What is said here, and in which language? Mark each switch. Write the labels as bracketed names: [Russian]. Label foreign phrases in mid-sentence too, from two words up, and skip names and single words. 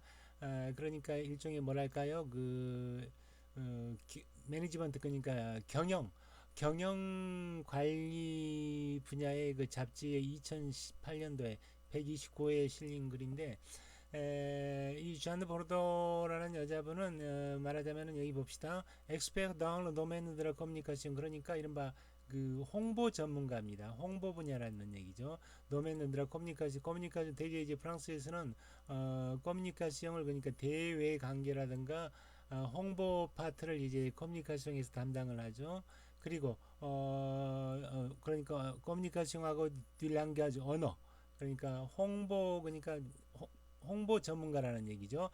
[Korean] 그러니까 일종의 뭐랄까요, 매니지먼트, 그러니까 경영 관리 분야의 그 잡지의 2018년도에 129회에 실린 글인데, 이 ዣ느 보르도라는 여자분은 말하자면은 여기 봅시다. [French] expert dans le domaine de la communication, [Korean] 그러니까 이른바 그 홍보 전문가입니다. 홍보 분야라는 얘기죠. [French] domaine de la communication [Korean] 대개 이제 프랑스에서는 커뮤니카션을, 그러니까 대외 관계라든가 홍보 파트를 이제 커뮤니카션에서 담당을 하죠. 그리고 그러니까 커뮤니카션하고 딜랑게아주 언어, 그러니까 홍보, 그러니까 홍보 전문가라는 얘기죠.